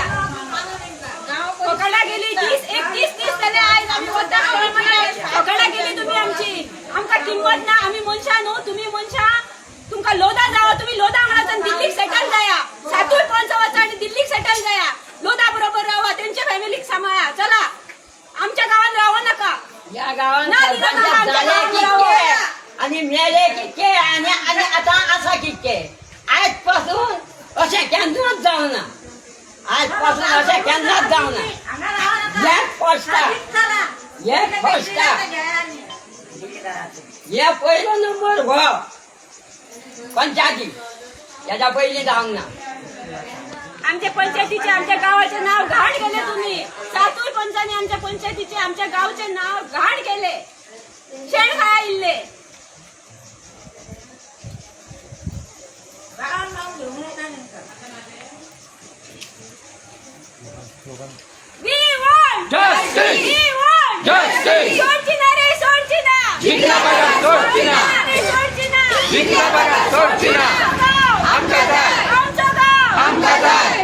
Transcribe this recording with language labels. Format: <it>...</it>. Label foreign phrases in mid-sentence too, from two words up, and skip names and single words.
<kok>फकाडा गेली 30 दीस जाले आयज आमी वता. फकाडा गेली तुमी आमची. आमकां किंमत ना. आमी मनशां न्हू, तुमी मनशां. तुमकां लोदा जावं, तुमी लोदा म्हणून दिल्लीक सेटल जाया. सातूय पंच वचा आनी दिल्लीक सेटल जाया. लोदा बरोबर रावा, तेंच्या फॅमिलीक सांभाळा.</kok> <mr>चला, आमच्या गावात रावू नका. या गावात ना दिलं ना आमच्या झाले गावात</mr> <kok>कितके रावा. आणि मेले कितके आणि आता आसा कितके. आजपासून अशें केन्नाच जावना. आजपासून अशें केन्नाच जावना. एक फस्टा हे पयलो नंबर हो पंचायती. त्याच्या पयलीं जावंक ना.</kok> <mr>आमच्या पंचायतीचे आमच्या गावाचे नाव घाण केले तुम्ही. सातूय पंचांनी आमच्या पंचायतीचे आमच्या गावचे नाव घाण केले.</mr> <kok>शेण खाया इल्ले.</kok> <en>We want Justice! We want Justice!</en> <kok>सोडची ना रे, सोडची ना.</kok> <mr>जिंकला बघा,</mr> <kok>सोडची ना. सोडची ना.</kok> <mr>जिंकला बघा,</mr> <kok>सोडची ना.</kok> <mr>आमचं गाव. आमचं गाव. आमचं गाव. आमचं गाव.</mr>